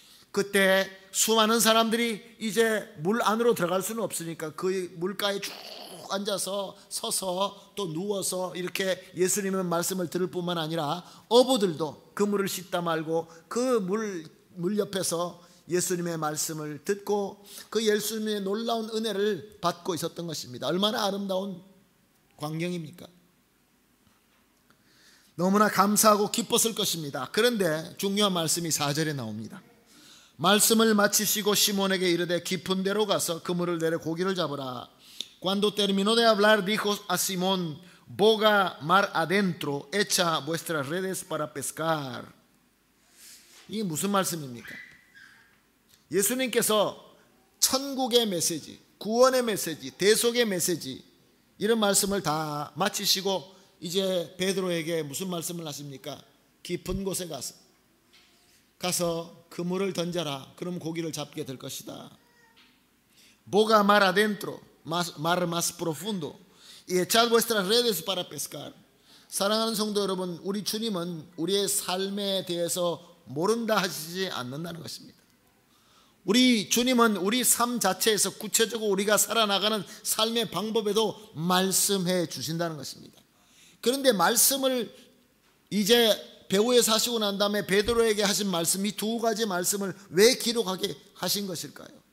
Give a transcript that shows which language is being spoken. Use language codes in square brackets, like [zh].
[ko] 그때 수많은 사람들이 이제 물 안으로 들어갈 수는 없으니까 그 물가에 쭉 앉아서 서서 또 누워서 이렇게 예수님의 말씀을 들을 뿐만 아니라 어부들도 그물을 싣다 말고 그 물 옆에서 예수님의 말씀을 듣고 그 예수님의 놀라운 은혜를 받고 있었던 것입니다. 얼마나 아름다운 광경입니까? 너무나 감사하고 기뻤을 것입니다. 그런데 중요한 말씀이 4절에 나옵니다. 말씀을 마치시고 시몬에게 이르되 깊은 데로 가서 그물을 내려 고기를 잡으라. [es] Cuando terminó de hablar, dijo a Simón, boga mar adentro, echa vuestras redes para pescar. [ko] 이게 무슨 말씀입니까? 예수님께서 천국의 메시지, 구원의 메시지, 대속의 메시지 이런 말씀을 다 마치시고 이제 베드로에게 무슨 말씀을 하십니까? 깊은 곳에 가서 그물을 던져라. 그럼 고기를 잡게 될 것이다. [es] boga mar adentro, mar más profundo, y echad vuestras redes para pescar. [ko] 사랑하는 성도 여러분, 우리 주님은 우리의 삶에 대해서 모른다 하시지 않는다는 것입니다. 우리 주님은 우리 삶 자체에서 구체적으로 우리가 살아나가는 삶의 방법에도 말씀해 주신다는 것입니다. 그런데 말씀을 이제 배후에서 하시고 난 다음에 베드로에게 하신 말씀, 이 두 가지 말씀을 왜 기록하게 하신 것일까요?